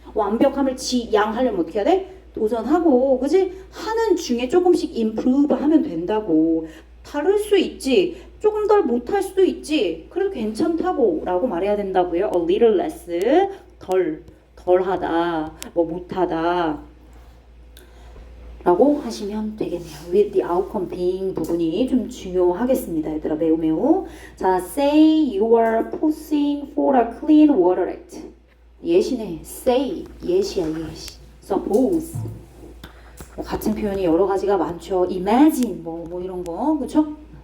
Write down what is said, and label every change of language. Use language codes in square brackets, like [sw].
[ko] 완벽함을 지양하려면 어떻게 해야 돼? 도전하고, 그지? 하는 중에 조금씩 improve 하면 된다고. 다를 수 있지. 조금 덜 못할 수도 있지. 그래도 괜찮다고 라고 말해야 된다고요. A little less. 덜하다. 뭐 못하다. 라고 하시면 되겠네요. [en] with the outcome being [ko] 부분이 좀 중요하겠습니다. 얘들아 매우 매우. 자, [en] say you are pushing for a clean water act. [ko] 예시네. say 예시야 예시. suppose 뭐 같은 표현이 여러 가지가 많죠. imagine 뭐 이런 거 그렇죠?